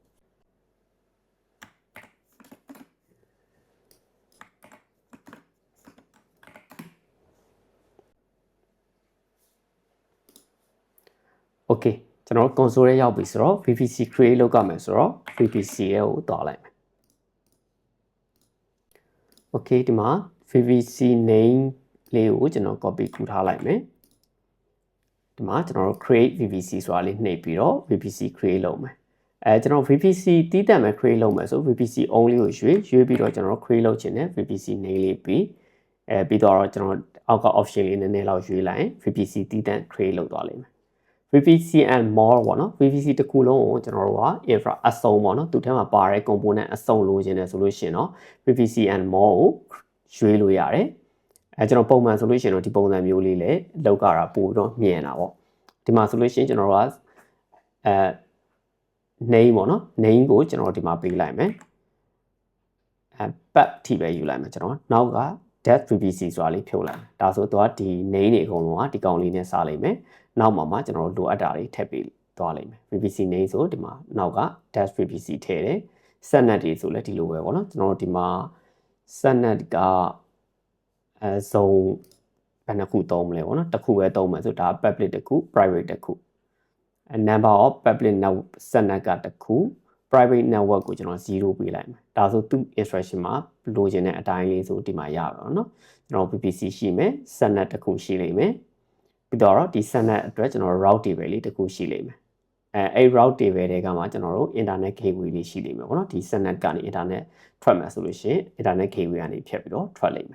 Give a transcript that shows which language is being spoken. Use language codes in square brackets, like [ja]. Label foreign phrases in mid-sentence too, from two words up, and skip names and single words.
[my] Okay ကျွန်တော် console ရဲ့ရောက်ပြီဆိုတော့ [en] VPC create [my] လုပ်ကြမယ်ဆိုတော့ VPC ရဲ့ကိုတွားလိုက်မယ် Okay ဒီမှာ [en] VPC name [my] လေးကိုကျွန်တော် copy ကူးထားလိုက်မယ်ဒီမှာကျွန်တော် တို့ [en] create VPC [my] ဆိုတာလေးနှိပ်ပြီးတော့ [en] VPC create [my] လုပ်မယ်ကျွန်တော် VPC တီးတန့်မဲ့ create လုပ်မယ်ဆို [en] VPC only [my] ကိုရွေးပြီးတော့ကျွန်တော် create လုပ်ချင်တယ် [en] VPC name [my] လေးပြီးပြီးတော့ကျွန်တော်အောက်က option လေးနည်းနည်းလောက်ရွေးလိုက်ရင် VPC တီးတန့် create လုပ်သွားလိမ့်မယ် [en] VPC and more [my] ပေါ့နော် VPC တစ်ခုလုံးကိုကျွန်တော်တို့က infra အစုံပေါ့နော်သူထဲမှာပါတဲ့ component အစုံလိုချင်တယ်ဆိုလို့ရှိရင်တော့ [en] VPC and more [my] ကိုရွေးလို့ရတယ်ကျွန်တော်ပုံမှန်ဆိုလို့ရှိရင်တော့ဒီပုံစံမျိုးလေးလည်းလောက်ကြတာပို့တော့မြင်တာပေါ့ဒီမှာဆိုလို့ရှိရင်ကျွန်တော်တို့က name ပေါ့နော် name ကိုကျွန်တော်ဒီမှာပေးလိုက်မယ်pat ထိပဲယူလိုက်မယ်ကျွန်တော်နောက်က [en] dev VPC [my] ဆိုတာလေးဖြုတ်လိုက်ဒါဆိုတော့ဒီ name တွေအကုန်လုံးကဒီကောင်လေးနဲ့စားလိမ့်မယ်နောက်မှာကျွန်တော်တို့လိုအပ်တာတွေထည့်ပေးသွားလိမ့်မယ် [en] VPC name [my] ဆိုဒီမှာနောက်က [en] dash VPC [my] ထည့်တယ် subnet တွေဆို လည်းဒီလိုပဲပေါ့နော်ကျွန်တော်တို့ဒီမှာ subnet ကဇုံဘယ်နှခုသုံးမလဲပေါ့နော်တစ်ခုပဲသုံးမယ်ဆိုဒါ public တစ်ခု private တစ်ခု [en] number of public network subnet [my] ကတစ်ခု [en] private network [my] ကိုကျွန်တော်0ပေးလိုက်မယ်ဒါဆိုသူ instruction မှာလိုချင် တဲ့အတိုင်းလေးဆိုဒီမှာရပါတော့เนาะကျွန်တော် VPC ရှိမယ် subnet တစ်ခုရှိလိမ့်မယ်ပြီးတော့ဒီ subnet အတွက်ကျွန်တော် [en] route table [my] လေးတစ်ခုရှိလိမ့်မယ်အဲ့ [en] route table [my] တွေကမှကျွန်တော်တို့ [en] internet gateway [my] လေးရှိလိမ့်မယ်ပေါ့နော်ဒီ subnet ကနေ internet ထွက်မယ်ဆိုလို့ရှိရင် [en] internet gateway [my] ကနေဖြတ်ပြီးတော့ထွက်လိမ့်မယ်